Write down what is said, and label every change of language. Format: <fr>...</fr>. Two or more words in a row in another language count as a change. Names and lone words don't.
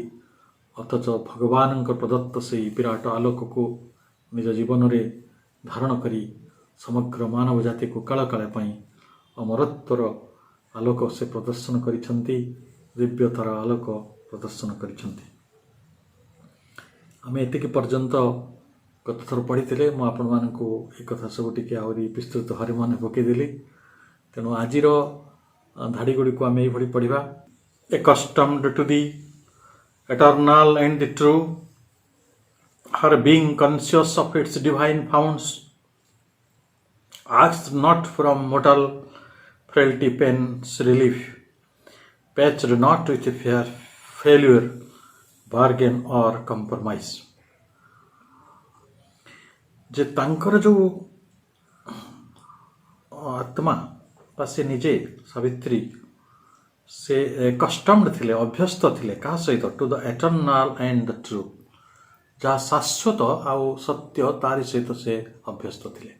<or>ଅଥଚ ଭଗବାନଙ୍କ ପ୍ରଦତ୍ତ ସେହି ବିରାଟ ଆଲୋକକୁ ନିଜ ଜୀବନରେ ଧାରଣ କରି ସମଗ୍ର ମାନବ ଜାତିକୁ କାଳକାଳ ପାଇଁ ଅମରତ୍ୱର ଆଲୋକ ସେ ପ୍ରଦର୍ଶନ କରିଛନ୍ତି, ଦିବ୍ୟତାର ଆଲୋକ ପ୍ରଦର୍ଶନ କରିଛନ୍ତି। ଆମେ ଏତିକି ପର୍ଯ୍ୟନ୍ତ ଗତଥର ପଢ଼ିଥିଲେ। ମୁଁ ଆପଣମାନଙ୍କୁ ଏ କଥା ସବୁ ଟିକେ ଆହୁରି ବିସ୍ତୃତ ଭାବରେ ମନେ ପକାଇଦେଲି। ତେଣୁ ଆଜିର ଧାଡ଼ି ଗୁଡ଼ିକୁ ଆମେ ଏଇଭଳି ପଢ଼ିବା।</or> <en>Accustomed to the eternal and the true, her being conscious of its divine founts, asked not from mortal frailty pain's relief, patched not with failure, bargain or compromise।</en> <or>ଯେ ତାଙ୍କର ଯେଉଁ ଆତ୍ମା ବା ସେ ନିଜେ ସାବିତ୍ରୀ, ସେ କଷ୍ଟମ୍ଡ ଥିଲେ, ଅଭ୍ୟସ୍ତ ଥିଲେ କାହା ସହିତ?</or> <en>to the eternal and the true,</en> <or>ଯାହା ଶାଶ୍ୱତ ଆଉ ସତ୍ୟ, ତାରି ସହିତ ସେ ଅଭ୍ୟସ୍ତ ଥିଲେ।</or>